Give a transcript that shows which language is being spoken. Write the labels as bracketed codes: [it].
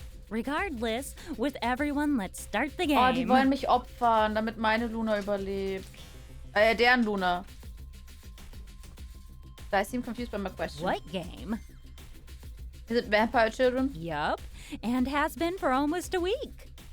[en] Regardless, with everyone, let's start the game. [de] Oh, die wollen mich opfern, damit meine Luna überlebt. Deren Luna. [en] I seem confused by my question. What game? Is it Vampire Children? Yup, and has been for almost a week.